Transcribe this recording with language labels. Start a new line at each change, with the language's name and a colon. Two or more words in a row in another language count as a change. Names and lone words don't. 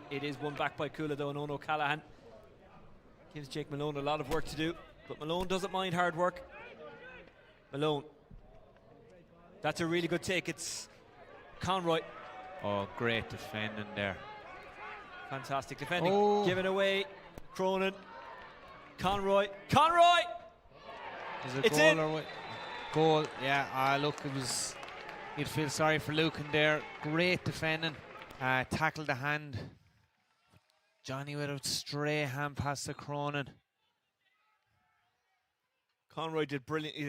English: It is won back by Cuala though, and Ono Callahan gives Jake Malone a lot of work to do, but Malone doesn't mind hard work. Malone. That's a really good take. It's Conroy. Oh, great defending there. Fantastic defending. Oh. Given away. Cronin. Conroy. Conroy! Is it It's goal in. or what? Goal, yeah. Look, it was. You'd feel sorry for Lucan there. Great defending. Tackled the hand. Johnny with a stray hand pass to Cronin. Conroy did brilliantly there.